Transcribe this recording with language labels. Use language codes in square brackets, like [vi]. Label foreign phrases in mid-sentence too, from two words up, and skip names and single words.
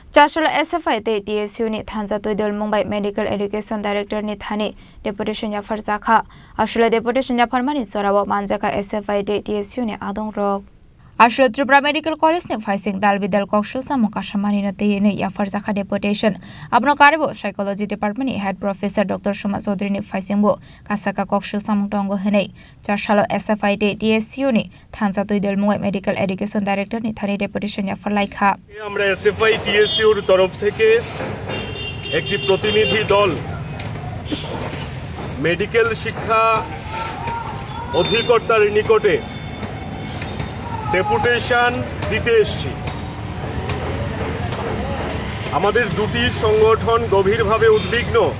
[trp] Chashal SFI te TSU ni Thanza Toidol Mumbai [en] Medical Education Director [trp] ni Thani Deputation ya Farzakha Ashula Deputation ya Farmani Sorawa Manjaka SFI te TSU ni Adong Rok Ashula Tripura Medical College ni Faising Dal Bidal Kokshul Samu Kashamani na te ni ya Farzakha Deputation Abno Karibo Psychology Department ni [en] Head Professor Dr. [trp] Shoma Chaudhary ni Faising bo Kasaka Kokshul Samu Tongo Henei Chashal SFI te TSU ni Thanza Toidol Mumbai [en] Medical Education Director [trp] ni Thani Deputation ya Farlaikha [bn] আমরা এসএফআই টিএসইউর তরফ থেকে একটি প্রতিনিধি দল মেডিকেল শিক্ষা অধিকর্তার নিকটে ডেপুটেশন দিতে এসেছি। আমাদের দুটি সংগঠন গভীরভাবে উদ্বিগ্ন।